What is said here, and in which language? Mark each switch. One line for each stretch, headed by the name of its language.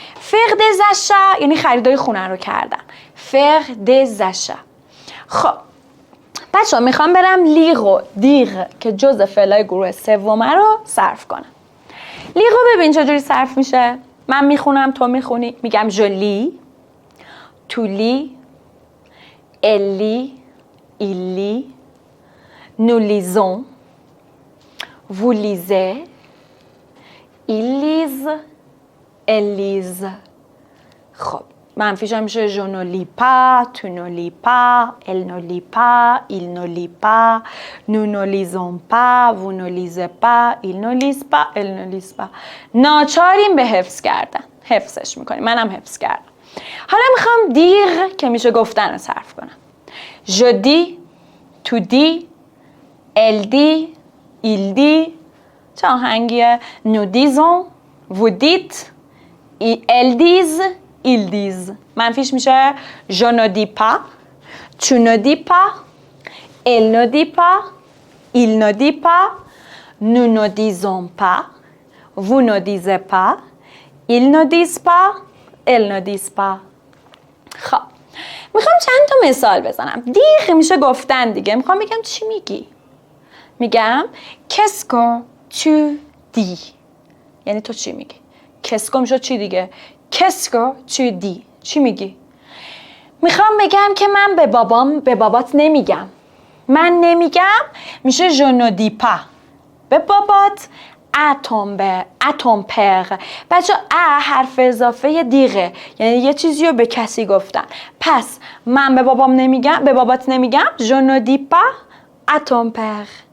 French: faire des achats
Persian: یعنی خریدای خونه رو کردم.
French: faire des achats.
Persian: خب بچه ها میخوام برم لیغ و دیغ که جز فعلای گروه سومه رو صرف کنم. لیغ رو ببین چجوری صرف میشه. من میخونم تو میخونی. میگم جلی، تولی، الی، ایلی،
French: nous lisons, vous lisez, ils lisent, elles lisent. خب منفیش هم میشه je ne lis pas, tu ne lis pas, elle ne lit pas, il ne lit pas, nous ne lisons pas, vous ne lisez pas, ils ne lisent pas, elles ne lisent pas.
Persian: ناچاریم به حفظ کردن. حفظش میکنیم. منم حفظ کردم. حالا میخوام دیر که میشه گفتن رو صرف کنم.
French: je dis, tu dis, elle dit, il dit.
Persian: چه آهنگیه؟
French: nous disons, vous dites, elles disent, ils disent. منفیش میشه je ne dis pas, tu ne dis pas, elle ne dit pas, il ne dit pas, nous ne disons pas, vous ne disez pas, ils ne disent pas, elles ne disent pas.
Persian: خب میخوام چند تا مثال بزنم. دیگه میشه گفتن دیگه. میخوام بگم چی میگی؟ میگم
French: qu'est-ce que tu dis.
Persian: یعنی تو چی میگی؟
French: qu'est-ce que
Persian: میشه چی دیگه؟
French: qu'est-ce que tu dis.
Persian: چی میگی؟ میخوام بگم که من به بابات نمیگم. من نمیگم میشه
French: je ne dis pas.
Persian: به بابات
French: à ton père.
Persian: بچه حرف اضافه دیگه یعنی یه چیزی رو به کسی گفتن. پس من به بابات نمیگم
French: je ne dis pas à ton père.